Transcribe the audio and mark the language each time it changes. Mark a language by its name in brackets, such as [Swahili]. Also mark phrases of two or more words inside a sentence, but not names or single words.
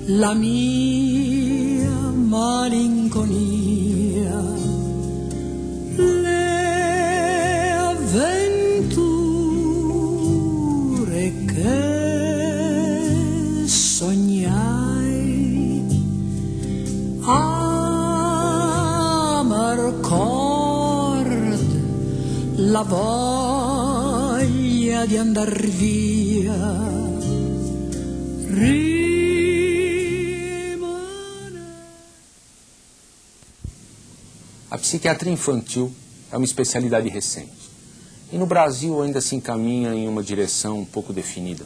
[Italian] la mia malinconia, le avventure che sognai, amarcord la voglia di andar via. [Portuguese] A psiquiatria infantil é uma especialidade recente e no Brasil ainda se encaminha em uma direção um pouco definida.